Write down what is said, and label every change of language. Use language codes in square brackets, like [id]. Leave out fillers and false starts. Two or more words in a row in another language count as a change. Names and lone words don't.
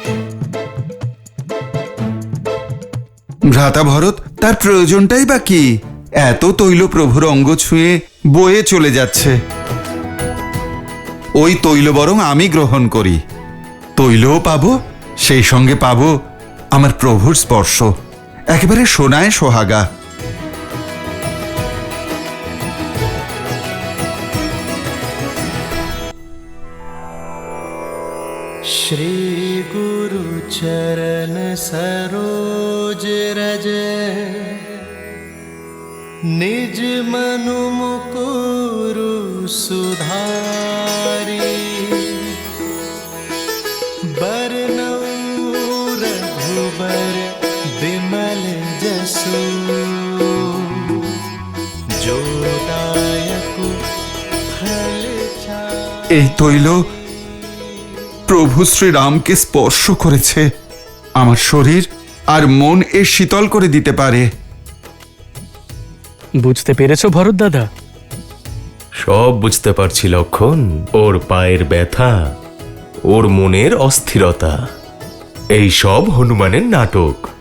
[bn] ভ্রাতা ভরত, তার প্রয়োজনটাই বা কি? এত তৈল প্রভুর অঙ্গ ছুঁয়ে বয়ে চলে যাচ্ছে। ওই তৈল বরং আমি গ্রহণ করি, তৈলও পাবো, সেই সঙ্গে পাবো আমার প্রভুর স্পর্শ, একেবারে সোনায় সোহাগা। [awa] श्री गुरु चरण सरोज रज निज मनु मुकुरु सुधारी बरनउँ रघुबर बिमल जसु जो दायकु फल चारि। [bn] এই তৈল প্রভু শ্রীরামকে স্পর্শ করেছে, আমার শরীর আর মন এ শীতল করে দিতে পারে। বুঝতে পেরেছো ভরত দাদা? সব বুঝতে পারছি লক্ষণ। ওর পায়ের ব্যথা, ওর মনের অস্থিরতা, এই সব হনুমানের নাটক।